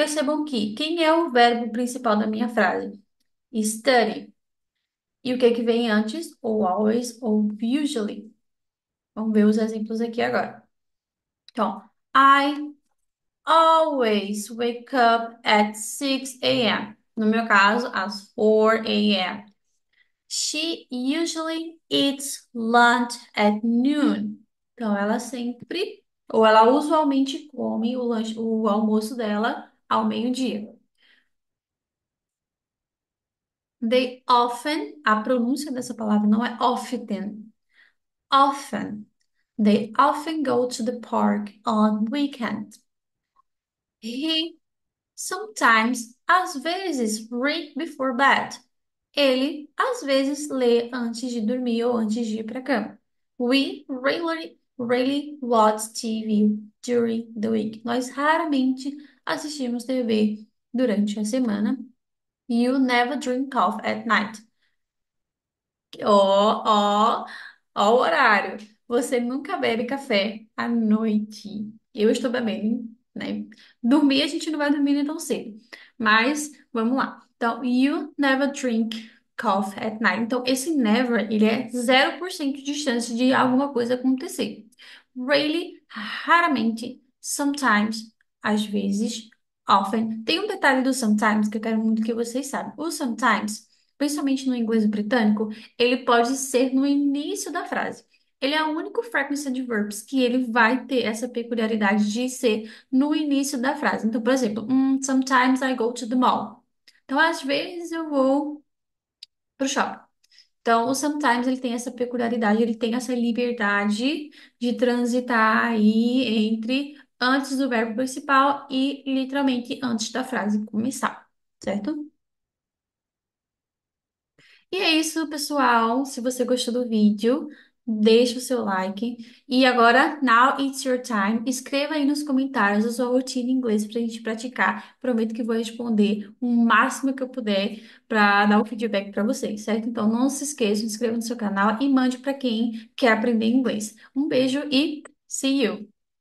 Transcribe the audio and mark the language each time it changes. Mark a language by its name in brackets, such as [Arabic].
[Portuguese] Percebam que quem é o verbo principal da minha frase? Study. E o que que vem antes? Ou always ou usually. Vamos ver os exemplos aqui agora. Então, [English] I always wake up at 6 a.m. [Portuguese] No meu caso, às 4 a.m. [English] She usually eats lunch at noon. [Portuguese] Então, ela sempre Ou ela usualmente come o almoço dela ao meio-dia. [English] They often, [Portuguese] a pronúncia dessa palavra não é often, often. [English] They often go to the park on weekend. He sometimes, [Portuguese] às vezes, [English] read before bed. [Portuguese] Ele, às vezes, lê antes de dormir ou antes de ir para a cama. [English] We really watch TV during the week. [Portuguese] Nós raramente assistimos TV durante a semana. [English] You never drink coffee at night. [Portuguese] Ó, ó, ó o horário. Você nunca bebe café à noite. Eu estou bebendo, né? Dormir, a gente não vai dormir nem tão cedo. Mas, vamos lá. Então, [English] you never drink coffee at night. [Portuguese] Então, esse never, ele é 0% de chance de alguma coisa acontecer. Really, raramente, sometimes, às vezes, often. Tem um detalhe do sometimes que eu quero muito que vocês saibam. O sometimes, principalmente no inglês britânico, ele pode ser no início da frase. Ele é o único frequency adverbs que ele vai ter essa peculiaridade de ser no início da frase. Então, por exemplo, [English] sometimes I go to the mall. [Portuguese] Então, às vezes eu vou pro shopping. Então, o sometimes ele tem essa peculiaridade, ele tem essa liberdade de transitar aí entre antes do verbo principal e literalmente antes da frase começar, certo? E é isso, pessoal. Se você gostou do vídeo, deixa o seu like. E agora, [English] now it's your time. [Portuguese] Escreva aí nos comentários a sua rotina em inglês para a gente praticar. Prometo que vou responder o máximo que eu puder para dar o feedback para vocês, certo? Então, não se esqueça, se inscreva no seu canal e mande para quem quer aprender inglês. Um beijo e [English] see you!